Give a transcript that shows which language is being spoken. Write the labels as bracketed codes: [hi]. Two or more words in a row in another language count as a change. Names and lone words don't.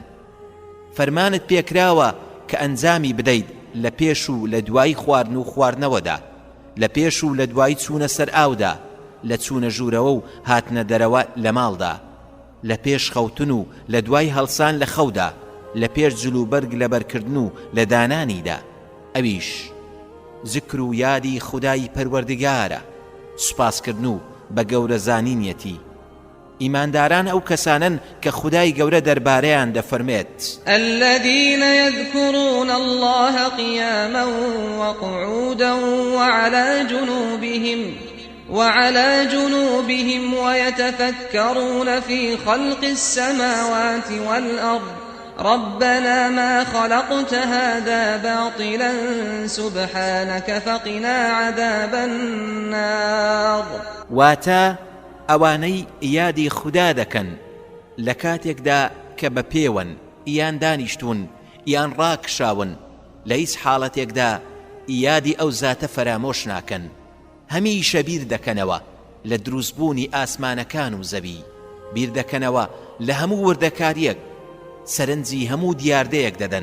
[ckb] فەرمانت پێکراوە کە ئەنجامی بدەیت لە پێش و لە دوای خواردن و خواردنەوەدا، لە پێش و لە دوای چوونە سەر ئاودا، لە چوونە ژوورەوە و هاتنە دەرەوە لە ماڵدا، لە پێش خەوتن و لە دوای هەڵسان لە خەودا، لە پێش جلوبەرگ لە بەرکردن و لە دانانیدا. ئەویش ذکر و یادی خودای پەروەردگارە، سوپاسکردن و بە گەورە زانینیەتی. ئیمانداران ئەو کەسانن کە خودای گەورە دەربارەیان دەفەرمێت: [ar] الذين يذكرون الله قياما وقعودا وعلى جنوبهم ويتفكرون في خلق السماوات والأرض ربنا ما خلقت هذا باطلا سبحانك فقنا عذاب النار. [ckb] واتا ئەوانەی یادی خوددا دەکەن لە کاتێکدا کە بە پێوەن یان دانیشتون یان ڕاکشاون، لە هیچ حاڵەتێکدا یادی ئەو زاتە فەرامۆش ناکەن. هەمیشە بیر دەکەنەوە لە دروستبوونی ئاسمانەکان و زەوی، بیر دەکەنەوە لە هەموو وردەکاریەک، سەرنجی هەموو دیاردەیەک دەدەن.